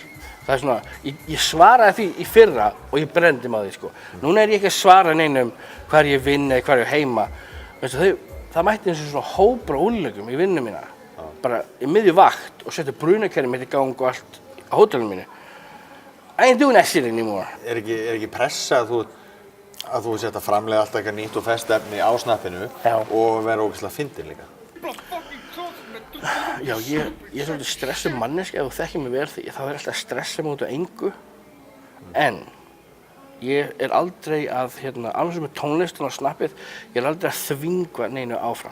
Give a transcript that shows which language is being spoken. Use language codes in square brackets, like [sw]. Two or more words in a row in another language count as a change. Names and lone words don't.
[is] Það er svona, ég svaraði því í fyrra og ég brendi mig á því sko. Núna er ég ekki að svara neinum hvar ég vinn eða hvar ég heima. Veistu, það mætti eins og svona hópur á úrlegum í vinnu mína. Bara í miðju vakt og setja brunakerri mitt í gang og allt á hótelinu mínu. [en] I ain't doing that shit anymore. [is] Er ekki pressa að þú setja framlega alltaf eitthvað nýtt og fest efni á snappinu og vera ógeðslega fyndin líka? Já, ég er svolítið stressuð manneski, ef þú þekkir mig vel því, þá er alltaf að stressa mig út af engu. En ég er aldrei að, alveg sem með tónlistin og snappið, ég er aldrei að þvinga neinu áfram.